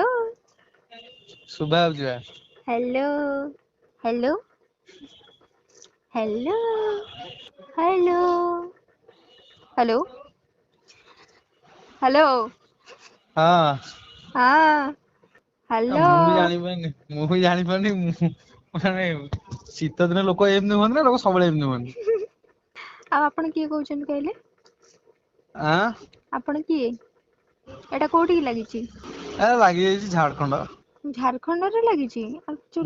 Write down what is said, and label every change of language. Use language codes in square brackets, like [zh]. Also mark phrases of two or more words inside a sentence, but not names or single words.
[or] सुबह हो ଯିବା। हेलो हेलो हेलो हेलो हेलो हेलो हाँ हाँ हेलो। ମୁଁ ବି ଜାଣିପାରୁନି ମାନେ ଶୀତ ଦିନେ ଲୋକ ଏମିତି ହୁଅନ୍ତି ନା ଲୋକ ସବୁବେଳେ ଏମିତି ହୁଅନ୍ତି? ଆଉ ଆପଣ କିଏ କହୁଛନ୍ତି କହିଲେ? ଆଁ ଆପଣ କିଏ? ଏଟା କୋଉଠିକି ଲାଗିଛି? ଏ ଲାଗିଯାଇଛି ଝାଡଖଣ୍ଡ। ଝାଡଖଣ୍ଡରେ ଲାଗିଛି। ଆକ୍ଚୁଆଲି